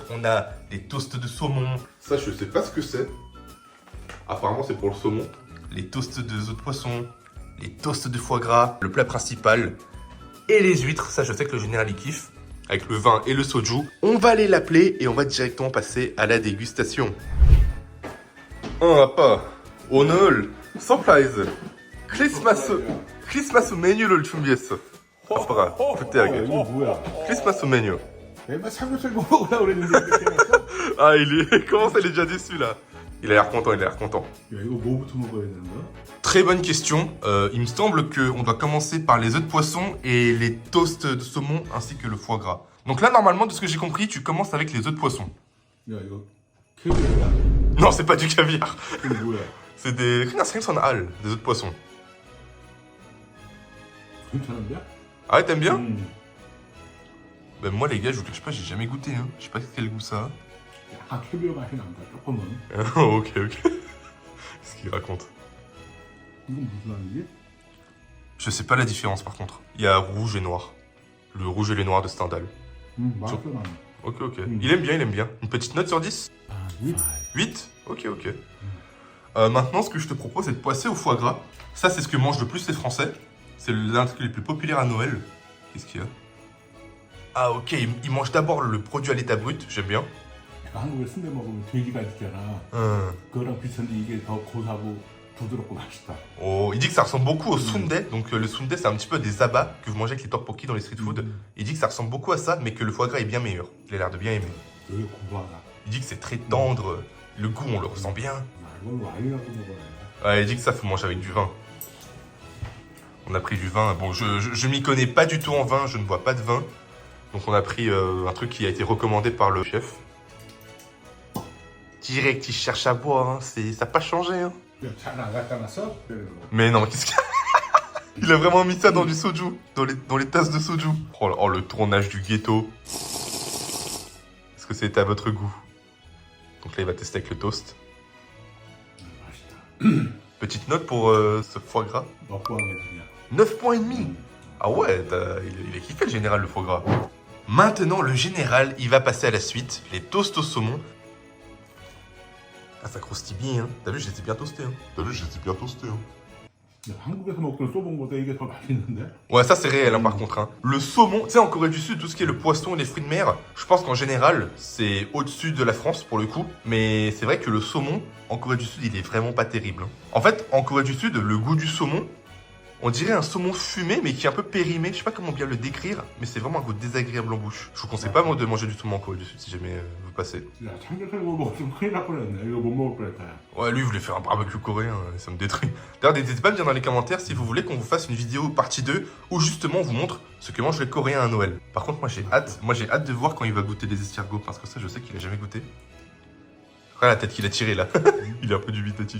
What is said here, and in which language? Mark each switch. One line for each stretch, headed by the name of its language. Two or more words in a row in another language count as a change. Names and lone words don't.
French: On a les toasts de saumon. Ça, je sais pas ce que c'est. Apparemment, c'est pour le saumon. Les toasts de œufs de poisson, les toasts de foie gras, le plat principal et les huîtres. Ça, je sais que le général y kiffe. Avec le vin et le soju. On va aller l'appeler et on va directement passer à la dégustation.
Korean: 오늘 서프라이즈 크리스마스 메뉴를 준비했어. 아빠가 부탁해. 이거 뭐야? 크리스마스 메뉴. 맨날 삼겹살 먹으려고 그랬는데 이렇게 해놨어?
French: Ah, comment ça, il est déjà déçu là. Il a l'air content, il a l'air content.
Korean: 야, 이거 뭐부터 먹어야 되는 거야?
French: Très bonne question. Il me semble qu'on doit commencer par les œufs de poisson et les toasts de saumon ainsi que le foie gras. Donc là, normalement, de ce que j'ai compris, tu commences avec les œufs de poisson.
Korean: 야, 이거 캐비어야?
French: Non, c'est pas du caviar.
Korean: 이거 뭐야?
French: C'est des...
Korean: 그냥 생선 알,
French: des œufs de poisson.
Korean: 괜찮은데?
French: Ah ouais, t'aimes bien? Ben moi, les gars, je vous cache pas, j'ai jamais goûté. Hein. Je sais pas quel goût ça a.
Korean: 약간 캐비어 맛이 난다, 조금은.
French: Ok. Qu'est-ce qu'il raconte?
Korean: 이건 무슨 알이지?
French: Je sais pas la différence par contre. Il y a rouge et noir. Le rouge et les noirs de Stendhal.
Korean: 맛있어 나는.
French: Ok. Il aime bien. Une petite note sur 10? 8? Ok. Maintenant, ce que je te propose, c'est de passer au foie gras. Ça, c'est ce que mangent le plus les Français. C'est l'un des trucs les plus populaires à Noël. Qu'est-ce qu'il y a? Ah, ok, ils mangent d'abord le produit à l'état brut. J'aime bien.
Korean: 내가 한국에 순대 먹으면 돼지가 있잖아. 그거랑 비슷한데 이게 더 고소하고 부드럽고 맛있다.
French: Oh, il dit que ça ressemble beaucoup au sundae. Donc le sundae, c'est un petit peu des abats que vous mangez avec les tteokbokki dans les
English: street food.
French: Il dit que ça ressemble beaucoup à ça, mais que le foie gras est bien meilleur. Il a l'air de bien aimer.
Korean: 되게 고소하다.
French: Il dit que c'est très tendre, le goût on le ressent bien.
Korean: 아, 이건 와인하고 먹어야 돼.
French: Ouais, il dit que ça faut manger avec du vin. On a pris du vin. Bon, je m'y connais pas du tout en vin, je ne bois pas de vin. Donc on a pris un truc qui a été recommandé par le chef. Direct, il cherche à boire, hein. Ça n'a pas changé. Hein.
Korean: 잘 안 갖다 놨어?
French: Mais non, qu'est-ce qu'il y a? Il a vraiment mis ça dans du soju, dans les tasses de soju. Oh, le tournage du ghetto. Est-ce que c'est à votre goût? Donc là, il va tester avec le toast.
Korean: 맛있다.
French: Petite note pour ce foie gras.
Korean: 먹고 하게 그냥.
French: 9 points et demi. Ah ouais, il est kiffé le général, le foie gras. Maintenant, le général, il va passer à la suite. Les toasts au saumon. Ah, ça croustille bien, hein. T'as vu, j'étais bien toasté, hein.
Korean: 한국에서 먹던 소봉보다 이게 더 맛있는데?
French: Ouais, ça c'est réel, hein, par contre. Hein. Le saumon, tu sais, en Corée du Sud, tout ce qui est le poisson et les fruits de mer, je pense qu'en général, c'est au-dessus de la France pour le coup. Mais c'est vrai que le saumon, en Corée du Sud, il est vraiment pas terrible. Hein. En fait, en Corée du Sud, le goût du saumon, on dirait un saumon fumé, mais qui est un peu périmé. Je sais pas comment bien le décrire, mais c'est vraiment un goût désagréable en bouche. Je vous conseille pas, moi, de manger du saumon en Corée du Sud si jamais vous passez.
Korean: 야, 참기름 먹었으면 큰일 날 뻔했네. 이거 못 먹을 뻔했다.
French: Ouais, lui, il voulait faire un barbecue coréen, ça me détruit. D'ailleurs, n'hésitez pas à me dire dans les commentaires si vous voulez qu'on vous fasse une vidéo partie 2 où justement on vous montre ce que mangent les Coréens à Noël. Par contre, moi j'ai hâte de voir quand il va goûter les escargots parce que ça, je sais qu'il a jamais goûté. Regarde la tête qu'il a tirée là. Il est un peu dubitatif.